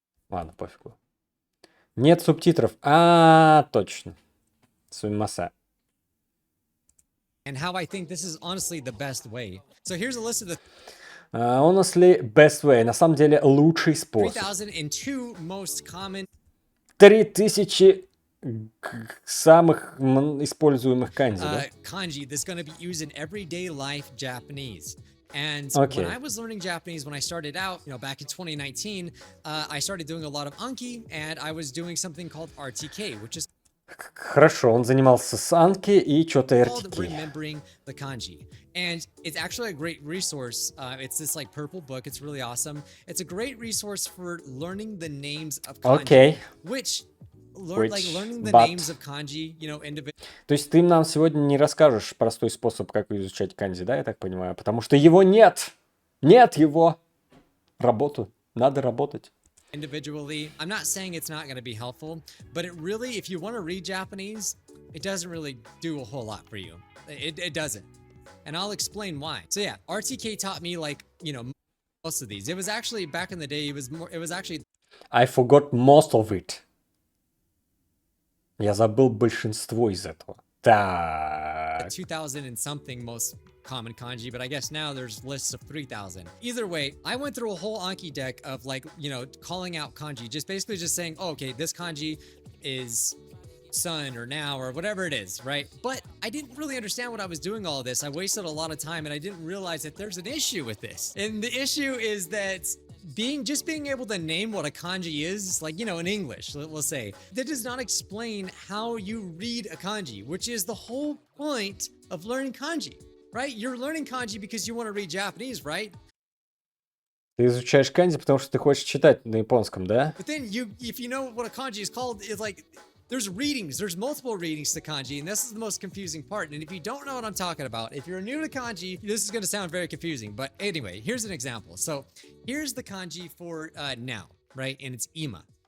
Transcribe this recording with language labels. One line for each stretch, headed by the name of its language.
Russian: Ладно, пофигу. Нет субтитров. Точно. Сумимаса.
English: and how I think this is honestly the best way. So here's a list of the Honestly, best way.
Russian: На самом деле, лучший способ.
English: 3002 most common
Russian: 3000 самых используемых канзи, да?
English: kanji that's going to be used in everyday life Japanese. And Okay. when I was learning Japanese, when I started out, back in 2019, I started doing a lot of Anki, and I was doing something called RTK, which is
Russian: Хорошо, он занимался с анки и что-то
English: called RTK. remembering the kanji. And it's actually a great resource. It's this like purple book. It's really awesome. It's a great resource for learning the names of kanji.
Russian: Окей.
English: Learning the but- names of kanji, individually.
Russian: То есть ты нам сегодня не расскажешь простой способ, как изучать канзи, да, я так понимаю? Потому что его нет! Нет его! Надо работать.
English: I'm not saying it's not going to be helpful, but it really, if you want to read Japanese, it doesn't really do a whole lot for you. It doesn't. And I'll explain why. So yeah, RTK taught me most of these. It was actually back in the day, it was actually I forgot most of it.
Russian: Я забыл большинство из этого. Так.
English: 2000 and something most common kanji, but I guess now there's lists of 3,000. Either way, I went through a whole Anki deck of like, you know, calling out kanji, just basically just saying, oh, okay, this kanji is sun or now or whatever it is, right? But I didn't really understand what I was doing all of this. I wasted a lot of time and I didn't realize that there's an issue with this. And the issue is that just being able to name what a kanji is, like, you know, in English, we'll say, that does not explain how you read a kanji, which is the whole point of learning kanji, right? You're learning kanji because you want to read Japanese, right?
Russian: Ты изучаешь канзи, потому что ты хочешь читать на японском, да?
English: But then if you know what a kanji is called, it's like, there's readings, there's multiple readings to kanji, and this is the most confusing part. And if you don't know what I'm talking about, if you're new to kanji, this is going to sound very confusing. But anyway, here's an example. So here's the kanji for now, right? And it's ima.